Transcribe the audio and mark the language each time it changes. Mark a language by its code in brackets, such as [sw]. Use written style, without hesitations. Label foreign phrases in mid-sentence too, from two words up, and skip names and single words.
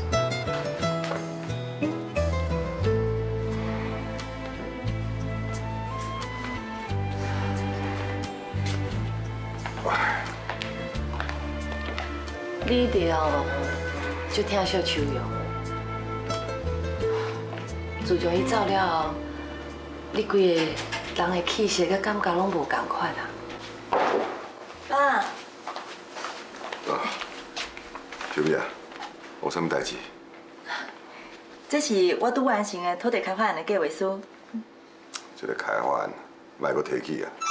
[nan] 你一定就疼惜秋瑶，自从伊走了后，你规个人的气势甲感觉拢无共款啊。爸，啊，小美啊，有啥物代志？这是我拄完成的土地开发案的计划书。这个开发案，莫阁提起啊！